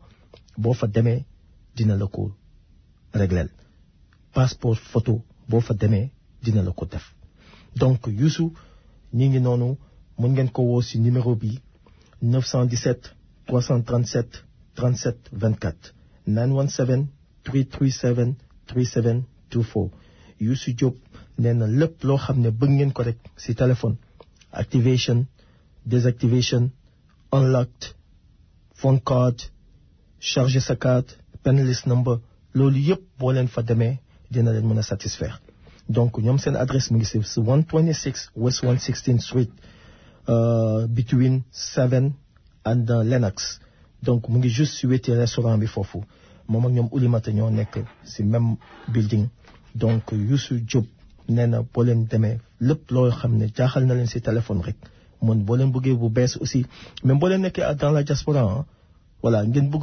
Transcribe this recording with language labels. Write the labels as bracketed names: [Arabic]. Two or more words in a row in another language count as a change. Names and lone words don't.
[Wolof] boo fa demee dina la ko régleel [French] passeport photo [Wolof] boo fa demee dina la ko def donc Youssou ñi ngi noonu mën ngeen ko woo ci numéro bi 917 337 37 24 917 337 3724 Youssou Diop nee na lépp loo xam ne bëgg ngeen ko rek ci téléphone [French] activation désactivation [English] unlocked phone card charger [Wolof] sa carte [English] panelist number [Wolof] loolu yëpp boo leen fa demee dina leen mën a satisfaire donc ñoom seen adresse mu ngi ci 126 West 116th Street [English] between 7 and Lenox [Wolof] donc mu ngi juste ci wetu restaurant bi foofu moom ak ñoom Oulimata ñoo nekk ci même building donc Youssou Diop nee na boo leen demee lépp loo xam ne jaaxal na leen ci téléphone rek mun boo leen bëggee bu bees aussi même boo leen nekkee [French] dans la diaspora voilà [Wolof] ngeen bëgg